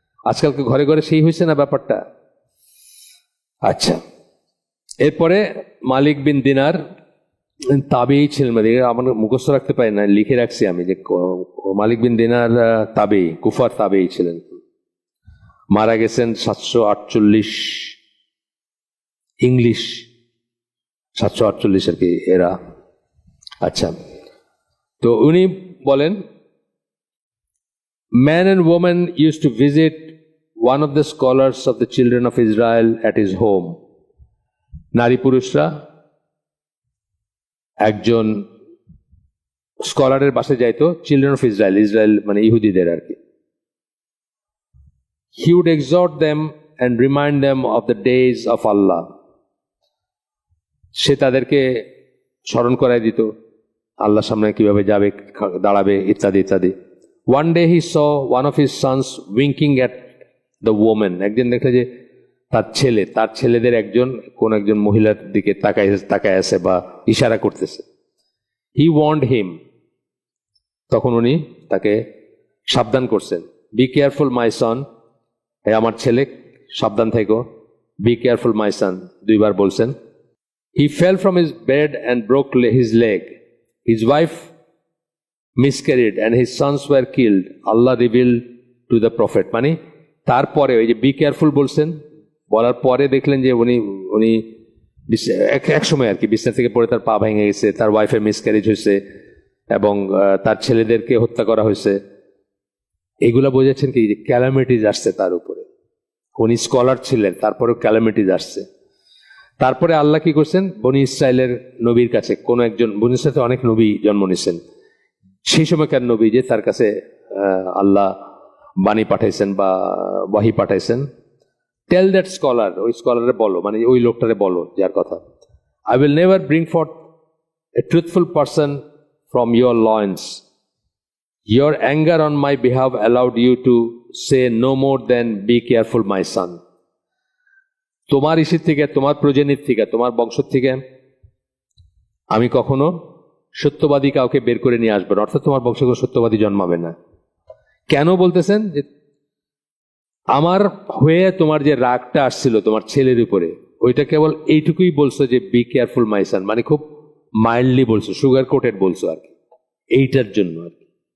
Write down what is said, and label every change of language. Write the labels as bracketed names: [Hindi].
[Bangla] আজকালকে ঘরে ঘরে সেই হয়েছে না ব্যাপারটা। আচ্ছা, এরপরে মালিক বিন দিনার তাবেই ছিলেন, আমার মুখস্থ রাখতে পারি না, লিখে রাখছি আমি যে মালিক বিন দিনার তাবেই, কুফার তাবেই ছিলেন, মারা গেছেন 748 ইংলিশ, 748 আর কি এরা। আচ্ছা, তো উনি বলেন, [English] man and woman used to visit one of the scholars of the children of Israel at his home. [Bangla] নারী পুরুষরা একজন স্কলারের বাসায় যাইতো, চিলড্রেন অফ ইসরায়েল, ইসরায়েল মানে ইহুদিদের আর কি। [English] He would exhort them and remind them of the days of Allah. [Bangla] সে তাদেরকে স্মরণ করায় দিত আল্লাহর সামনে কিভাবে যাবে, দাঁড়াবে, ইত্যাদি ইত্যাদি। [English] One day he saw one of his sons winking at the woman. [Bangla] একদিন দেখলে যে তার ছেলেদের কোন একজন মহিলার দিকে তাকায় আছে বা ইশারা করতেছে। [English] He warned him. [Bangla] তখন উনি তাকে সাবধান করছেন, [English] be careful my son, [Bangla] হে আমার ছেলে সাবধান থেকো, বি কেয়ারফুল মাই সন 2 বার বলছেন। [English] He fell from his bed and broke his leg. His wife miscarried and his sons were killed. Allah revealed to the prophet. [Bangla] মানে তারপরে ওই যে বি কেয়ারফুল বলছেন, বলার পরে দেখলেন যে উনি এক সময় আর কি বিছানা থেকে পড়ে তার পা ভেঙে গেছে, তার ওয়াইফের মিসক্যারেজ হয়েছে এবং তার ছেলেদেরকে হত্যা করা হয়েছে। এগুলা বোঝাচ্ছেন কি যে ক্যালামিটিজ আসছে তার উপরে। উনি স্কলার ছিলেন, তারপরেও ক্যালামিটিজ আসছে। তারপরে আল্লাহ কি করছেন, বনি ইসরায়েলের নবীর কাছে কোন একজন, বনি ইসরায়েলে অনেক নবী জন্ম নিয়েছেন, সেই সময়কার নবী যে তার কাছে আল্লাহ বাণী পাঠাইছেন বা ওয়াহি পাঠাইছেন। [English] tell that scholar, [Bangla] ওই স্কলারে বলো, মানে ওই লোকটারে বলো যার কথা, [English] I will never bring forth a truthful person from your loins. Your anger on my behalf allowed you to say no more than be careful my son. [Bangla] তোমার ইসির থেকে, তোমার প্রজন্মের থেকে, তোমার বংশ থেকে আমি কখনো সত্যবাদী কাউকে বের করে নিয়ে আসবো না, অর্থাৎ তোমার বংশে কোনো সত্যবাদী জন্মাবে না। কেন বলতেছেন, যে আমার হয়ে তোমার যে রাগটা আসছিল তোমার ছেলের উপরে, ওইটা কেবল এইটুকুই বলছো যে [English] be careful my son, [Bangla] মানে খুব মাইল্ডলি বলছো, সুগার কোটেড বলছো আর কি, এইটার জন্য আর কি।